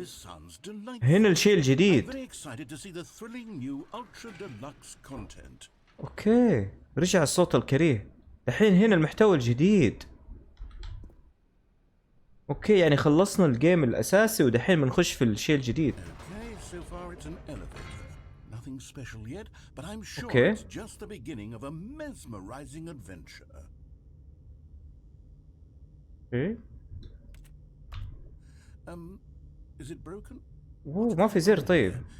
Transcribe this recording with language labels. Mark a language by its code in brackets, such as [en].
[en] This sounds delightful. [ar] هنا الشيء [en] I'm [ar] الجديد. [en] very excited to see the thrilling new Ultra Deluxe content. [ar] اوكي رجع الصوت الكريه. دحين هنا المحتوى الجديد. اوكي يعني خلصنا الجيم الاساسي ودحين بنخش في الشيء الجديد. [en] Okay, so far it's an elevator. Nothing special yet, but I'm sure Okay. it's just the beginning of a mesmerizing adventure. [ar] ايه [en] Is it broken? [ar] اوه ما في زر طيب.